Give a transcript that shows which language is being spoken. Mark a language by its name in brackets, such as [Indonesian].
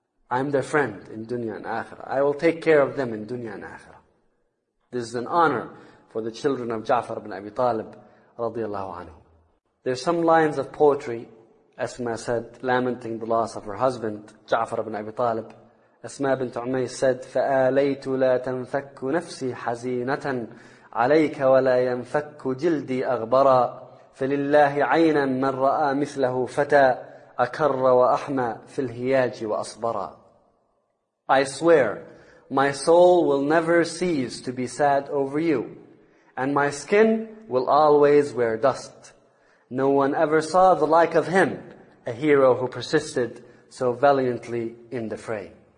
[English] I'm their friend in dunya and akhirah. I will take care of them in dunya and akhirah. This is an honor for the children of Ja'far ibn Abi Talib radiyallahu anhu. There's some lines of poetry, Asma said, lamenting the loss of her husband, Ja'far ibn Abi Talib. [Arabic] Asma bint Umayyah said, فَآلَيْتُ لَا تَنْفَكُّ نَفْسِي حَزِينَةً عَلَيْكَ وَلَا يَنْفَكُّ جِلْدِي أَغْبَرًا فَلِلَّهِ عَيْنًا مَنْ رَآ مِثْلَهُ فَتَى أَكَرَّ وَأَحْمَى فِي الْهِيَاجِ وَأَصْبَرًا. [English] I swear, my soul will never cease to be sad over you, and my skin will always wear dust. No one ever saw the like of him, a hero who persisted so valiantly in the fray.